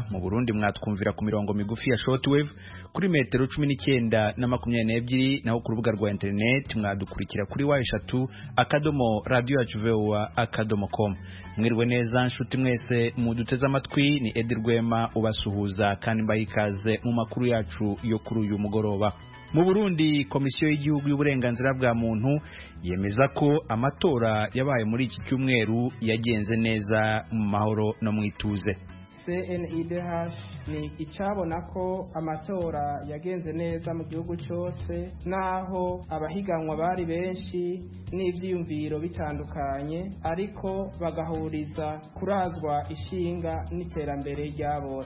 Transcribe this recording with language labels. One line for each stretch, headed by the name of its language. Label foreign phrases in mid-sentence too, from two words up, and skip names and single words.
Rundi: Mu Burundi mwatwumvira ku mirongo migufi ya shortwave kuri metero 19 na 22, naho ku rubuga rwa internet mwadukurikira kuri wa@radio.com. Mwiriwe neza nshuti mwese muduteze amatwi, ni Edi Rwema ubasuhuza kandi mbayikaze mu makuru yacu yo kuri uyu mugoroba. Mu Burundi, Komisiyo y'Igihugu y'Uburenganzira bwa Muntu yemeza ko amatora yabaye muri iki cyumweru yagenze neza mu mahoro no mu ituze. CNIDH ni icabona ko amatora yagenze neza mu gihugu cyose, naho abahiganwa bari benshi n'ivyiyumviro bitandukanye, ariko bagahuriza kurazwa ishinga n'iterambere rya bose.